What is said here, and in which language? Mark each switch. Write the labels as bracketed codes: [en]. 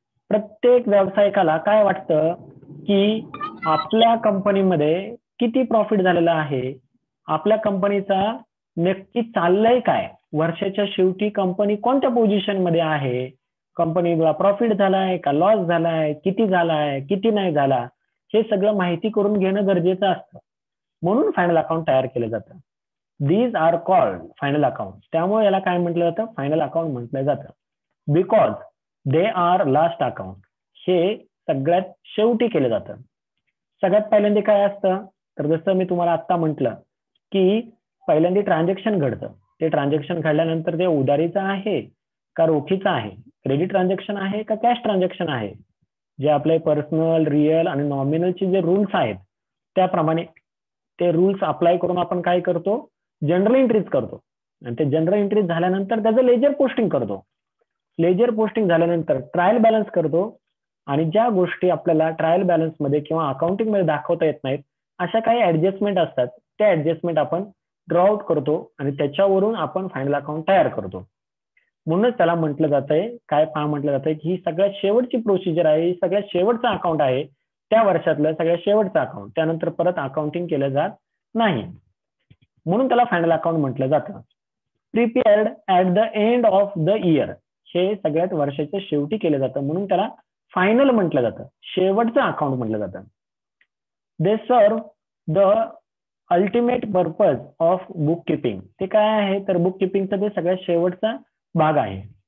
[mr] प्रत्येक व्यावसायिकाला काय वाटतं की आपल्या कंपनीमध्ये किती प्रॉफिट झालेला आहे, आपल्या कंपनीचा नक्की चाललंय काय, वर्षाच्या शेवटी कंपनी कोणत्या पोझिशन मध्ये आहे, कंपनीला प्रॉफिट झालाय का लॉस झालाय, किती झालाय किती नाही झाला, हे सगळं माहिती करून घेणं गरजेचं असतं. म्हणून फायनल अकाउंट तयार केलं जातं. [en] These are called final account. [mr] त्यामुळे याला काय म्हटलं जातं? फायनल अकाउंट म्हटलं जातं. [en] Because they are last account. [mr] हे सगळ्यात शेवटी केलं जातं. सगळ्यात पहिल्यांदा काय असतं तर जसं मी तुम्हाला आता म्हटलं की पहिल्यांदा ट्रान्झॅक्शन घडतं. ते ट्रान्झॅक्शन घडल्यानंतर ते उधारीचं आहे का रोखीचं आहे, क्रेडिट ट्रान्झॅक्शन आहे का कॅश ट्रान्झॅक्शन आहे, जे आपले पर्सनल, रिअल आणि नॉमिनलचे जे रूल्स आहेत त्याप्रमाणे ते रूल्स अप्लाय करून आपण काय करतो? जनरल एंट्रीज करतो. आणि ते जनरल एंट्रीज झाल्यानंतर त्याचं लेजर पोस्टिंग करतो. लेजर पोस्टिंग झाल्यानंतर ट्रायल बॅलन्स करतो. आणि ज्या गोष्टी आपल्याला ट्रायल बॅलन्स मध्ये किंवा अकाउंटिंग मध्ये दाखवता येत नाहीत अशा काही ऍडजस्टमेंट असतात, त्या ऍडजस्टमेंट आपण ड्रॉ आउट करतो आणि त्याच्यावरून आपण फायनल अकाउंट तयार करतो. म्हणूनच त्याला म्हटलं जातंय, काय म्हटलं जातंय की ही सगळ्यात शेवटची प्रोसिजर आहे, ही सगळ्यात शेवटचं अकाउंट आहे, त्या वर्षातलं सगळ्यात शेवटचं अकाउंट, त्यानंतर परत अकाउंटिंग केलं जात नाही. म्हणून त्याला फायनल अकाउंट म्हटलं जातं. [en] Prepared at the end of the year. [mr] हे सगळ्यात वर्षाच्या शेवटी केलं जातं म्हणून त्याला फायनल म्हटलं जातं, शेवटचं अकाउंट म्हटलं जातं. [en] They serve the ultimate purpose of book keeping. [mr] ते काय आहे तर बुक किपिंगचा ते सगळ्यात शेवटचा भाग आहे.